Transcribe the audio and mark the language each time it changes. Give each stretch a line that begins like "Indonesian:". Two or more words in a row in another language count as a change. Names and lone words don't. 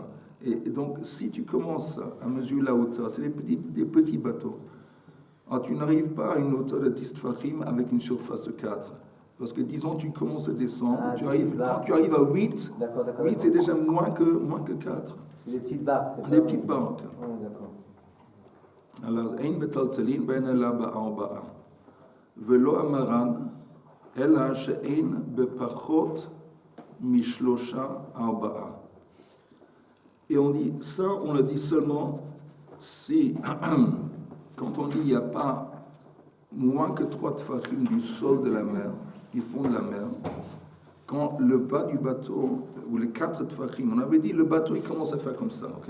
French: Et donc, si tu commences à mesurer la hauteur, c'est des petits bateaux. Alors, tu n'arrives pas à une hauteur de 10 fachim avec une surface de 4. Parce que, disons, tu commences à descendre, quand tu arrives à 8, 8 c'est déjà moins que 4. C'est des petites barques. Des petites barques. Oui, d'accord. Alors,
Hebrew: ein metaltalin ben ela ba'arba'a.
Aramaic: Velo amaran, ela she'ein bepachot mishlosha arba'a.
French: Et on dit, ça, on le dit seulement si, quand on dit il n'y a pas moins que 3 tfachim du sol de la mer, du fond de la mer, quand le bas du bateau, ou les 4 tfachim, on avait dit le bateau il commence à faire comme ça, ok?